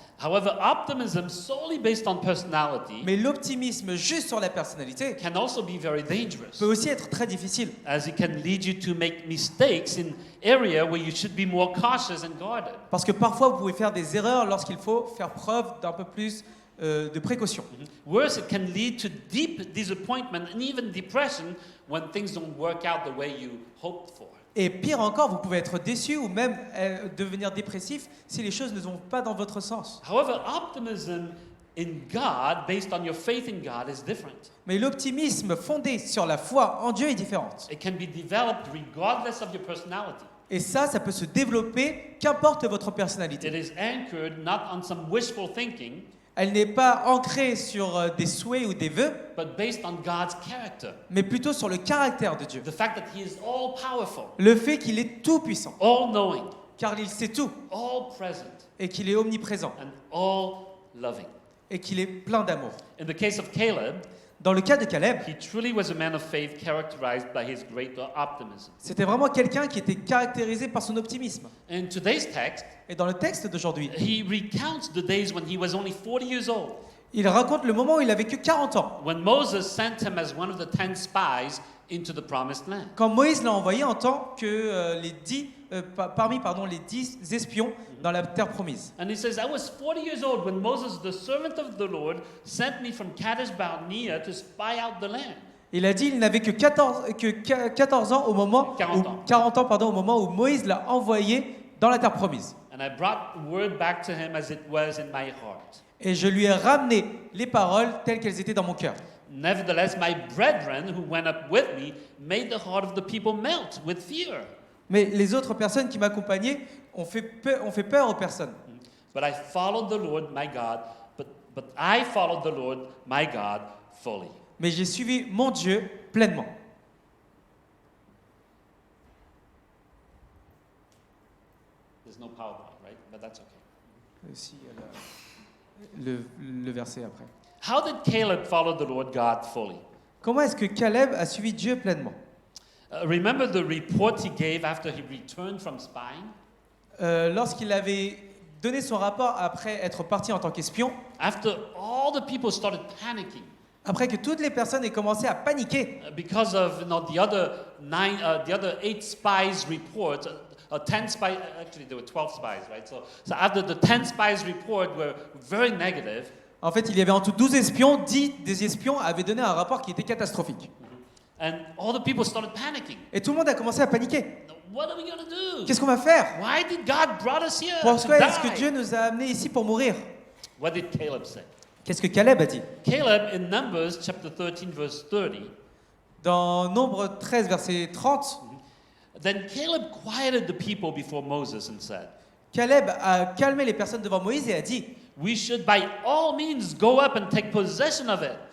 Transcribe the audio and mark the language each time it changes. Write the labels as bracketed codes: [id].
[en] However, optimism solely based on personality [fr] Mais l'optimisme juste sur la personnalité [en] can also be very dangerous, [fr] peut aussi être très difficile. [en] as it can lead you to make mistakes in area where you should be more cautious and guarded. [fr] Parce que parfois, vous pouvez faire des erreurs lorsqu'il faut faire preuve d'un peu plus de précaution. [en] Worse, it can lead to deep disappointment and even depression when things don't work out the way you hoped for. [fr] Et pire encore, vous pouvez être déçu ou même devenir dépressif si les choses ne vont pas dans votre sens. [en] However, optimism in God, based on your faith in God, is different. [fr] Mais l'optimisme fondé sur la foi en Dieu est différent. [en] It can be developed regardless of your personality. [fr] Et ça peut se développer qu'importe votre [en] It [fr] personnalité. [en] is anchored not on some wishful thinking, [fr] Elle n'est pas ancrée sur des souhaits ou des vœux, [en] but based on God's character. [fr] mais plutôt sur le caractère de Dieu. [en] The fact that He is all powerful, [fr] Le fait qu'il est tout-puissant, [en] all knowing, [fr] car il sait tout, [en] all present, [fr] et qu'il est omniprésent, [en] and all loving. [fr] et qu'il est plein d'amour. [en] In the case of Caleb, [fr] Dans le cas de Caleb, [en] he truly was a man of faith characterized by his great optimism. [fr] c'était vraiment quelqu'un qui était caractérisé par son optimisme. [en] In today's text, [fr] Et dans le texte d'aujourd'hui, [en] he recounts the days when he was only 40 years old. [fr] Il raconte le moment où il avait que 40 ans. [en] when Moses sent him as one of the 10 spies into the promised land. [fr] Quand Moïse l'a envoyé en tant que parmi les 10 espions dans la terre promise. [en] And he says, I was 40 years old when Moses, the servant of the Lord, sent me from Kadesh Barnea to spy out the land. [fr] Il a dit il n'avait que 14 ans au moment 40 ans. au moment où Moïse l'a envoyé dans la terre promise. [en] And I brought word back to him as it was in my heart. [fr] Et je lui ai ramené les paroles telles qu'elles étaient dans mon cœur. [en] Nevertheless, my brethren who went up with me made the heart of the people melt with fear. [fr] Mais les autres personnes qui m'accompagnaient ont fait peur aux personnes. [en] But I followed the Lord my God, but I followed the Lord my God fully. [fr] Mais j'ai suivi mon Dieu pleinement. [en] There's no PowerPoint, right? But that's okay. [fr] Aussi, le verset après. [en] How did Caleb follow the Lord God fully? [fr] Comment est-ce que Caleb a suivi Dieu pleinement? [en] Remember the report he gave after he returned from spying? [fr] Lorsqu'il avait donné son rapport après être parti en tant qu'espion, [en] After all the people started panicking [fr] après que toutes les personnes aient commencé à paniquer [en] because of the other 8 spies report, 10 spies, actually there were 12 spies, right? So after the 10 spies report were very negative, [fr] en fait, il y avait en tout 12 espions, 10 des espions avaient donné un rapport qui était catastrophique. [en] and all the people started panicking. [fr] Et tout le monde a commencé à paniquer. [en] What are we going to do? [fr] Qu'est-ce qu'on va faire? [en] Why did God brought us here [fr] Pourquoi [en] to [fr] est-ce que [en] die? [fr] Dieu nous a amenés ici pour mourir? [en] What did Caleb say? [fr] Qu'est-ce que Caleb a dit? [en] Caleb in Numbers chapter 13 verse 30, [fr] Dans Nombre 13, verset 30, [en] then Caleb quieted the people before Moses and said, [fr] Caleb a calmé les personnes devant Moïse et a dit, [en] we should by all means go up and take possession of it,